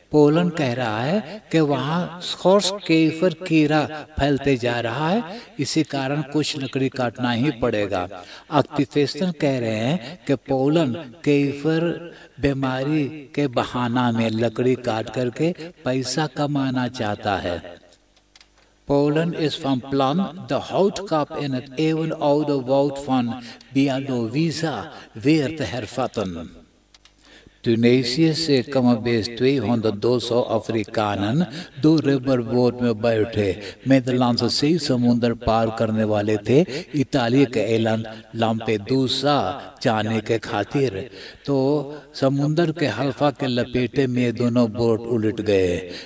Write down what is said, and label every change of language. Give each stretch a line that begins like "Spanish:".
Caribbean Hindustani: पोलैंड कह रहा है कि वहाँ स्कॉर्स केफर कीड़ा फैलते जा रहा है, इसी कारण कुछ लकड़ी काटना ही पड़ेगा। एक्टिविस्ट कह रहे हैं कि पोलैंड केफर बीमारी के बहाना में लकड़ी काट करके पैसा कमाना चाहता है।
Dutch: Polen is van plan de houtkap in het eeuwenoude woud van Białowieża weer te hervatten.
Caribbean Hindustani: Tunesië से कमोबेश 200-200 अफ्रीकानन 2 रिवर बोट में बैठे मेदलांस से समुद्र पार करने वाले थे इताली के एलन लाम्पेदूसा जाने के खातिर। तो समुद्र के हल्फा के लपेटे में दोनों बोट उलट गए।